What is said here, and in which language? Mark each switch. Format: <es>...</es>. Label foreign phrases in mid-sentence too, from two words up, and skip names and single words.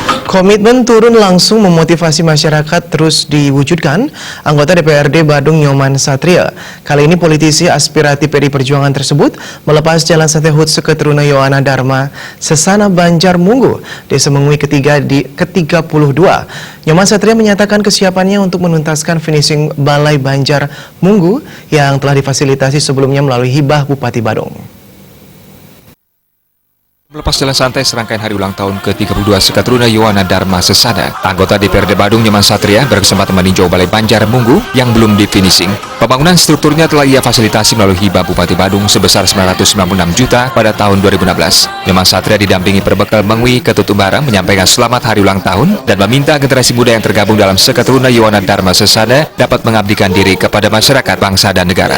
<id>Komitmen turun langsung memotivasi masyarakat terus diwujudkan anggota DPRD Badung Nyoman Satria. Kali ini politisi aspirasi PDI Perjuangan tersebut melepas jalan santai HUT Seketruna Yohana Dharma Sesana Banjar Munggu, Desa Mengui ke-32. Nyoman Satria menyatakan kesiapannya untuk menuntaskan finishing Balai Banjar Munggu yang telah difasilitasi sebelumnya melalui hibah Bupati Badung. Melepas jalan santai serangkaian hari ulang tahun ke-32 Seketruna Yohana Dharma Sesana, anggota DPRD Badung Nyoman Satria berkesempatan meninjau Balai Banjar Munggu yang belum di-finishing. Pembangunan strukturnya telah ia fasilitasi melalui hibah Bupati Badung sebesar 996 juta pada tahun 2016. Nyoman Satria didampingi Perbekal Mengui Ketutumbara menyampaikan selamat hari ulang tahun dan meminta generasi muda yang tergabung dalam Seketruna Yohana Dharma Sesana dapat mengabdikan diri kepada masyarakat, bangsa, dan negara.</id>